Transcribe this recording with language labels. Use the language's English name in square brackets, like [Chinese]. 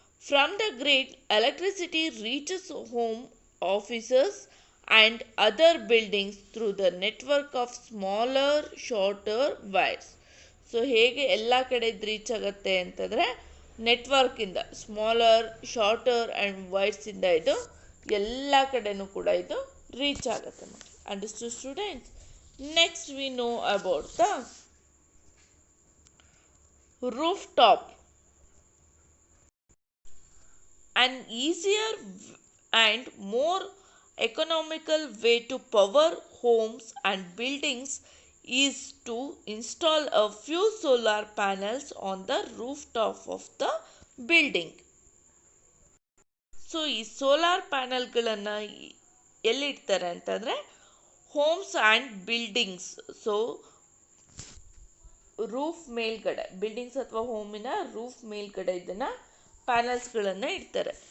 [English] From the grid electricity reaches home, offices and other buildings through the network of smaller shorter wires. [Kannada] So ಹೇಗೆ ಎಲ್ಲ ಕಡೆ reach ಆಗುತ್ತೆ ಅಂತಂದರೆ ನೆಟ್ವರ್ಕಿಂದ, smaller shorter and ವೈರ್ಸಿಂದ ಇದು ಎಲ್ಲ ಕಡೆನೂ ಕೂಡ ಇದು ರೀಚ್ ಆಗುತ್ತೆ. [English] Understood students? Next we know about the rooftop. An easier and more economical way to power homes and buildings is to install a few solar panels on the rooftop of the building. [Kannada] So ಈ solar ಪ್ಯಾನಲ್ಗಳನ್ನು ಎಲ್ಲಿಡ್ತಾರೆ ಅಂತಂದರೆ homes and buildings. So roof ಮೇಲ್ಗಡೆ, buildings ಅಥವಾ ಹೋಮಿನ roof ಮೇಲ್ಗಡೆ ಇದನ್ನು ಪ್ಯಾನಲ್ಸ್ಗಳನ್ನು ಇಡ್ತಾರೆ.